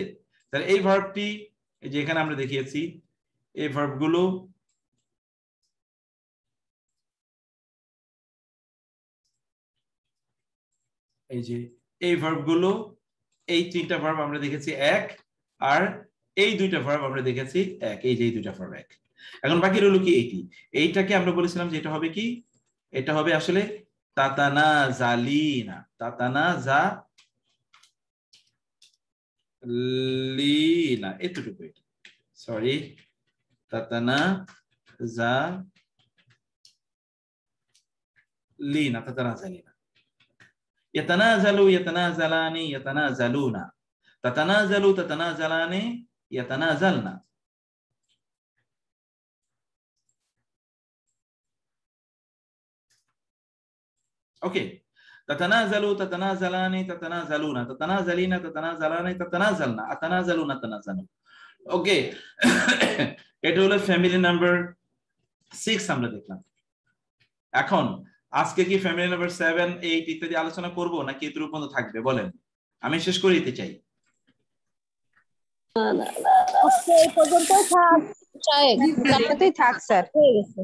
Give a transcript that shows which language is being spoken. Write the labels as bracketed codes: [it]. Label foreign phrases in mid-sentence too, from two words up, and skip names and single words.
[bn] তাহলে এই ভার্বটি যে এখানে আমরা দেখিয়েছি, এই ভার্বগুলো এই যে এই ভার্বগুলো, এই তিনটা ভার্ব আমরা দেখেছি এক, আর এই দুইটা ভার্ব আমরা দেখেছি এক, এই যে এই দুইটা ভার্ব এক। এখন বাকি রইল কি? এইটাকে আমরা বলেছিলাম যে এটা হবে কি? এটা হবে আসলে [ar] تتنازلين، تتنازلين, [bn] এতটুকু, সরি, [ar] تتنازلين، تتنازلين. يتنازل، يتنازلان، يتنازلون، تتنازل، تتنازلان، يتنازلن. ওকে, تتنازل، تتنازلان، تتنازلون، تتنازلين، تتنازلان، تتنازلن، أتنازل، نتنازل. [bn] ওকে, এটা হলো [en] family number [bn] 6 আমরা দেখলাম। এখন আজকে কি [en] family number [bn] 7, 8 ইত্যাদি আলোচনা করব নাকি এর উপর থাকবে বলেন? আমি শেষ করে দিতে চাই। এই পর্যন্ত থাক, তারপরেই থাক স্যার, হয়ে গেছে।